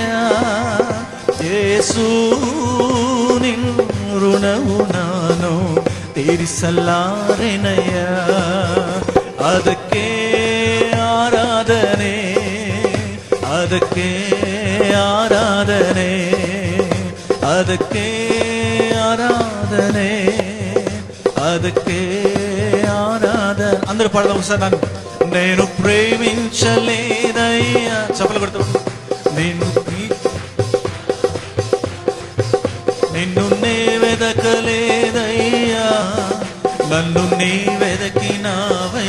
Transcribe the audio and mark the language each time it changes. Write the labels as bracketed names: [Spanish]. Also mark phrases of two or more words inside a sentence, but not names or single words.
[Kannada] ಯೇಸು ನಿನ್ ಋಣವು ನಾನು ತೀರಿಸಲಾರೆನಯ್ಯ. ಅದಕ್ಕೆ ಆರಾಧನೆ, ಅದಕ್ಕೆ ಆರಾಧನೆ, ಅದಕ್ಕೆ ಆರಾಧನೆ, ಅದಕ್ಕೆ ఆరాధన. [Telugu] అందరూ పాడదాం ఒకసారి. నేను ప్రేమించలేదయ్యా, చప్పలు కొడుతూ. నిన్ను నే వెదకలేదయ్యా, నన్ను నీ వెదకినావై.